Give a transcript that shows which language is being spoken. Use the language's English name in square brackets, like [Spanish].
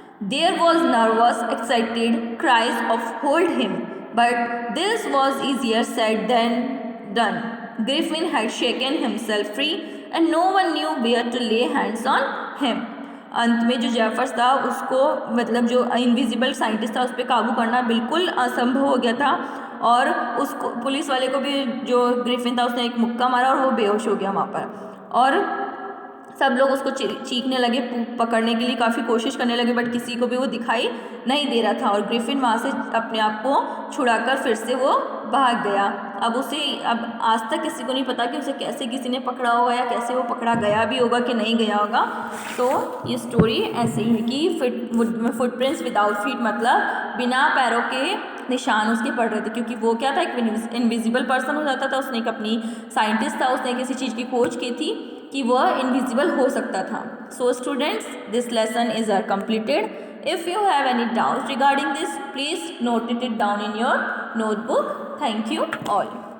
[English] There was nervous, excited cries of "Hold him!" But this was easier said than done. Griffin had shaken himself free, and no one knew where to lay hands on him. [Hindi] अंत में जो Jeffers था उसको, मतलब जो invisible scientist था, उस पर काबू करना बिल्कुल असंभव हो गया था। और उसको, पुलिस वाले को भी, जो ग्रिफिन था, उसने एक मुक्का मारा और वो बेहोश हो गया वहाँ पर। और सब लोग उसको चीखने लगे, पकड़ने के लिए काफ़ी कोशिश करने लगे, बट किसी को भी वो दिखाई नहीं दे रहा था। और ग्रिफिन वहाँ से अपने आप को छुड़ाकर फिर से वो भाग गया। अब आज तक किसी को नहीं पता कि उसे कैसे किसी ने पकड़ा होगा या कैसे वो पकड़ा गया भी होगा कि नहीं गया होगा। तो ये स्टोरी ऐसे ही है कि फुटप्रिंट्स विदाउट फीट, मतलब बिना पैरों के निशान उसके पड़ रहे थे, क्योंकि वो क्या था, एक इनविजिबल पर्सन हो जाता था। उसने एक अपनी साइंटिस्ट था, उसने किसी चीज़ की खोज की थी कि वह इनविजिबल हो सकता था। [English] So students, this lesson is are completed. If you have any doubts regarding this, please note it down in your notebook. Thank you all.